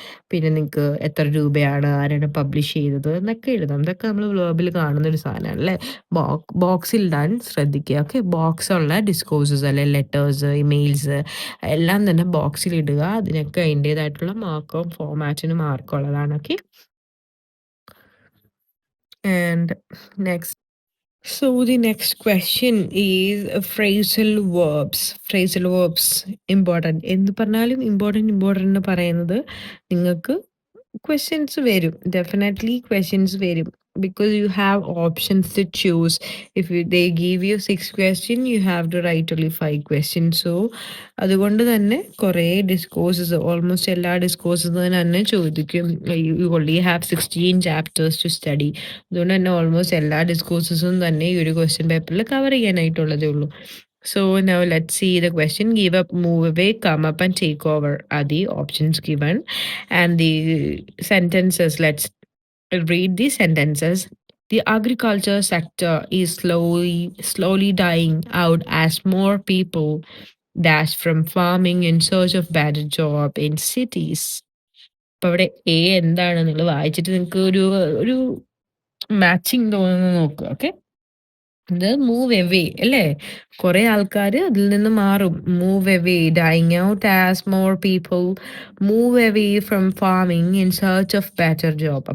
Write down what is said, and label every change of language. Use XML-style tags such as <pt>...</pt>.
<ml>പിന്നെ നിങ്ങൾക്ക് എത്ര രൂപയാണ്, ആരാണ് പബ്ലിഷ് ചെയ്തത് എന്നൊക്കെ എഴുതാം. ഇതൊക്കെ നമ്മൾ ബ്ലോബിൽ കാണുന്നൊരു സാധനമാണ് അല്ലേ? ബോക്സിൽ ഇടാൻ ശ്രദ്ധിക്കുക. ഓക്കെ, ബോക്സുള്ള ഡിസ്കോഴ്സസ് അല്ലെ, ലെറ്റേഴ്സ്, ഇമെയിൽസ് എല്ലാം തന്നെ ബോക്സിൽ ഇടുക. അതിനൊക്കെ അതിൻ്റേതായിട്ടുള്ള മാർക്കും ഫോമാറ്റിന് മാർക്കും ഉള്ളതാണ്.</ml> <en>Okay, and next. So the next question is phrasal verbs. Phrasal verbs important.</en> <ml>എന്ത് പറഞ്ഞാലും ഇമ്പോർട്ടൻ്റ് എന്ന് പറയുന്നത് നിങ്ങൾക്ക് ക്വസ്റ്റ്യൻസ് വരും. ഡെഫിനറ്റ്ലി ക്വസ്റ്റ്യൻസ് വരും.</ml> <en>Because you have options to choose. If they give you 6 questions, you have to write only 5 questions.</en> <ml>So അതുകൊണ്ട് തന്നെ കുറേ ഡിസ്കോഴ്സസ്, ഓൾമോസ്റ്റ് എല്ലാ ഡിസ്കോഴ്സസ് തന്നെ ചോദിക്കും.</ml> <en>You only have 16 chapters to study.</en> <ml>അതുകൊണ്ട് തന്നെ ഓൾമോസ്റ്റ് എല്ലാ ഡിസ്കോഴ്സസും തന്നെ ഈ ഒരു ക്വസ്റ്റ്യൻ പേപ്പറിൽ കവർ ചെയ്യാനായിട്ടുള്ളതേ ഉള്ളൂ.</ml> <en>So now let's see the question. Give up, move away, come up and take over are the options given. And the sentences, let's read the sentences. The agriculture sector is slowly dying out as more people dash from farming in search of better job in cities.</en> <ml>അപ്പൊ അവിടെ A എന്താണ് നിങ്ങൾ വായിച്ചിട്ട് നിങ്ങൾക്ക് ഒരു ഒരു matching തോന്നുന്നു നോക്കുക. ഓക്കെ, ഇത് മൂവ് എവേ അല്ലേ? കുറെ ആൾക്കാർ അതിൽ നിന്ന് മാറും.</ml> <en>Move away, dying out as more people move away from farming in search of better job.</en>